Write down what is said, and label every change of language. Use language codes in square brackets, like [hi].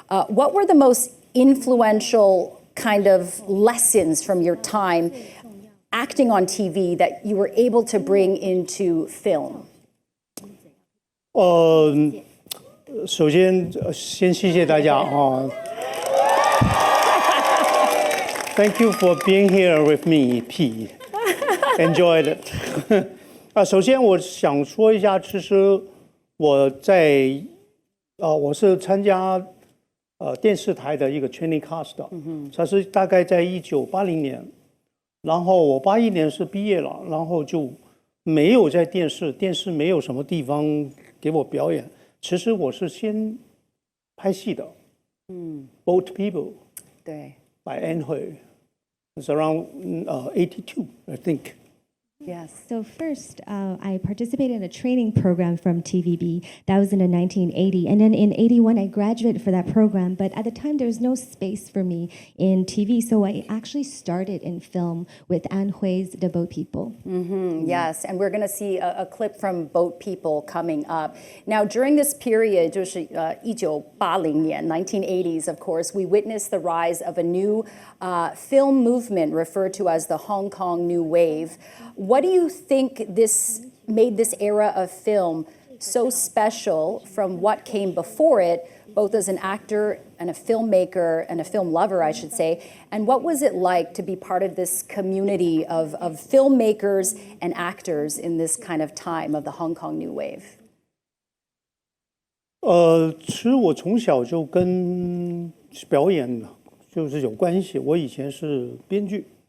[en] What were the most influential kind of lessons from your time acting on TV that you were able to bring into film? [zh] 首先先谢谢大家啊 [en] Thank you for being here with me, P. Enjoyed it. [zh] 首先我想说一下，其实我是参加电视台的一个 training cast 的，它是大概在1980年。然后我81年是毕业了，然后就没有在电视没有什么地方给我表演。其实我是先拍戏的，Boat People，对 [en] ，by Anne Hui，it's around 82, I think. Yes. So first, I participated in a training program from TVB. That was in 1980. And then in 81, I graduated for that program. But at the time, there was no space for me in TV. So I actually started in film with Anne Hui's The Boat People. Yes, and we're going to see a clip from Boat People coming up. Now, during this period, [zh] 就是1980年, [en] 1980s, of course, we witnessed the rise of a new film movement referred to as the Hong Kong New Wave. What do you think this made this era of film so special from what came before it, both as an actor and a filmmaker and a film lover, I should say? And what was it like to be part of this community of filmmakers and actors in this kind of time of the Hong Kong New Wave? [zh] 其实我从小就跟表演就是有关系。我以前是编剧。